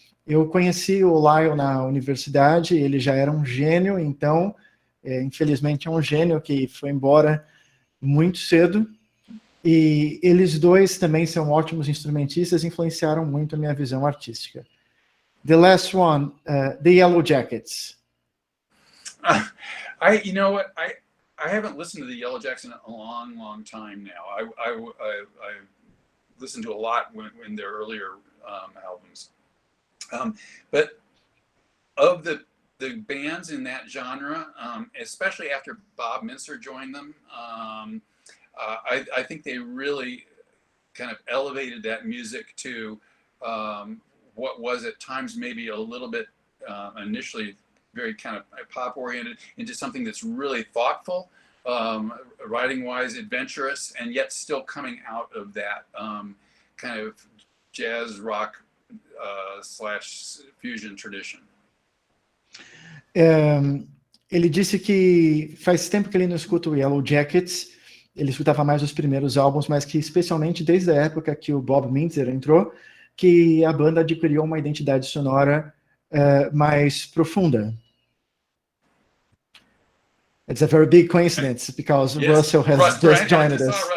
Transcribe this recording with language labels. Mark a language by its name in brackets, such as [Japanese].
[Portuguese] Eu conheci o Lyle na universidade, ele já era um gênio, então, infelizmente é um gênio que foi embora muito cedo. E eles dois também são ótimos instrumentistas, influenciaram muito a minha visão artística. [English] The last one, the Yellow Jackets. You know what? I haven't listened to the Yellow Jackets in a long time now. I listened to a lot when their earlier albums. But of the bands in that genre, especially after Bob Mintzer joined them, I think they really kind of elevated that music to what was at times maybe a little bit initially very kind of pop oriented into something that's really thoughtful, writing wise, adventurous, and yet still coming out of that kind of jazz rock / fusion tradition. [Portuguese] Ele disse que faz tempo que ele não escuta o Yellow Jackets, ele escutava mais os primeiros álbuns, mas que especialmente desde a época que o Bob Mintzer entrou, que a banda adquiriu uma identidade sonora mais profunda. [English] It's a very big coincidence because yes, Russell has just joined us.